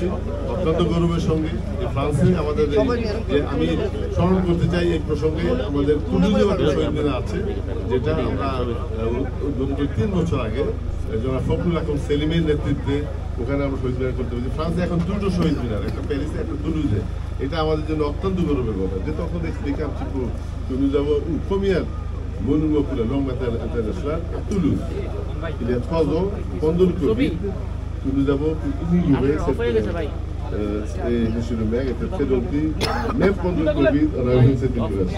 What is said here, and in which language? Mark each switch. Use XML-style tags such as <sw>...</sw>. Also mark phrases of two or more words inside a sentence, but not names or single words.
<bn>অত্যন্ত গৌরবের সঙ্গে ফ্রান্সে আমাদের আমি স্মরণ করতে চাই এই প্রসঙ্গে আমাদের টুলুজে একটা শহীদ মিনার আছে, যেটা আমরা উদ্বোধন করি 3 বছর আগে জনাব ফখরুল আকম সেলিমের নেতৃত্বে। ওখানে আমরা শহীদ মিনার করতে পেরেছি। ফ্রান্সে এখন 2টো শহীদ মিনার, একটা প্যারিসে একটা টুলুজে। এটা আমাদের জন্য অত্যন্ত গৌরবের কথা, যে তখন দেখে আমি</bn> <fr>Toulouse d'abord ou première monument pour la langue internationale à Toulouse. Il y a 3 ans, pendant le Covid, que nous avons pu inaugurer cette et M. le maire était très gentil. Même pendant le Covid, on a eu cette inauguration.</fr>